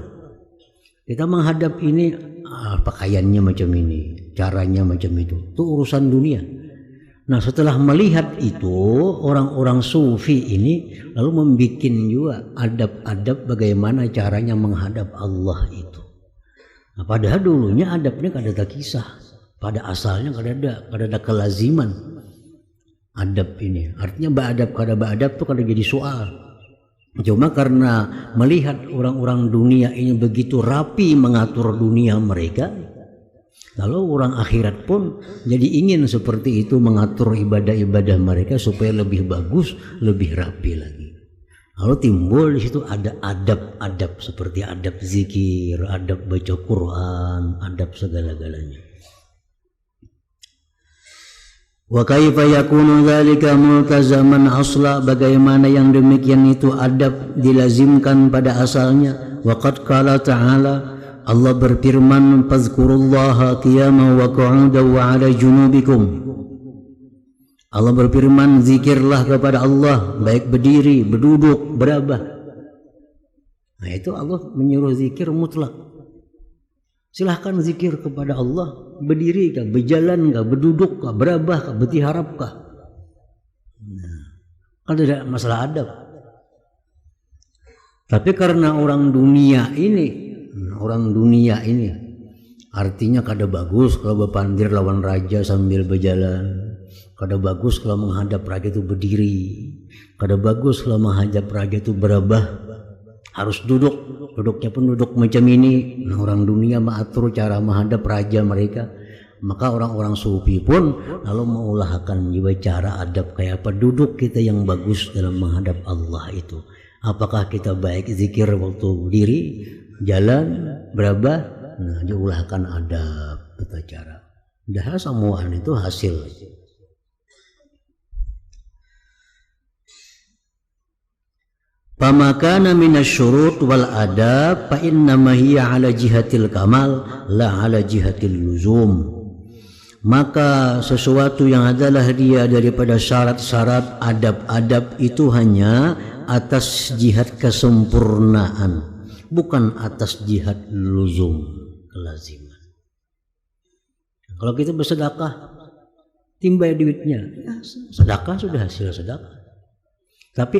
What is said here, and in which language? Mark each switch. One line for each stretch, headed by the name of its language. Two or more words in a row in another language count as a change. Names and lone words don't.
Indonesian: Kita menghadap ini, pakaiannya macam ini, caranya macam itu. Itu urusan dunia. Nah, setelah melihat itu, orang-orang sufi ini lalu membuat juga adab-adab bagaimana caranya menghadap Allah itu. Nah, padahal dulunya adabnya kada ada kisah. Pada asalnya kada ada kelaziman adab ini. Artinya ba'adab kada ba'adab itu kada jadi soal. Cuma karena melihat orang-orang dunia ini begitu rapi mengatur dunia mereka, lalu orang akhirat pun jadi ingin seperti itu mengatur ibadah-ibadah mereka supaya lebih bagus, lebih rapi lagi. Lalu timbul di situ ada adab-adab seperti adab zikir, adab baca Quran, adab segala-galanya.
Arabic: وكيف يكون ذلك ملتزما أصلا,
Indonesian: bagaimana yang demikian itu adab dilazimkan pada asalnya.
Arabic: وقد قال تعالى,
Indonesian: Allah berfirman,
Arabic: فاذكروا الله قياما وقعودا وعلى جنوبكم.
Indonesian: Allah berfirman, zikirlah kepada Allah baik berdiri, berduduk, berabah. Nah, itu Allah menyuruh zikir mutlak. Silahkan zikir kepada Allah, berdiri kah, berjalan kah, berduduk kah, berabah kah, bertiharap kah. Nah, kan tidak masalah adab. Tapi karena orang dunia ini artinya kada bagus kalau berpandir lawan raja sambil berjalan, kada bagus kalau menghadap raja itu berdiri, kada bagus kalau menghadap raja itu berabah, harus duduknya pun duduk macam ini. Nah, orang dunia mengatur cara menghadap raja mereka, maka orang-orang sufi pun lalu mengulahkan juga cara adab kayak apa duduk kita yang bagus dalam menghadap Allah itu. Apakah kita baik zikir waktu berdiri, jalan, berabah? Nah, diulahkan adab tata cara. Dah semuaan itu hasil.
Arabic: فما كان من الشروط والآداب فإنما هي على جهة الكمال لا على جهة اللزوم.
Indonesian: Maka sesuatu yang adalah dia daripada syarat-syarat adab-adab itu hanya atas jihad kesempurnaan, bukan atas jihad luzum, kelaziman. Kalau kita bersedekah timbai duitnya, ya, sedekah sudah hasil sedekah.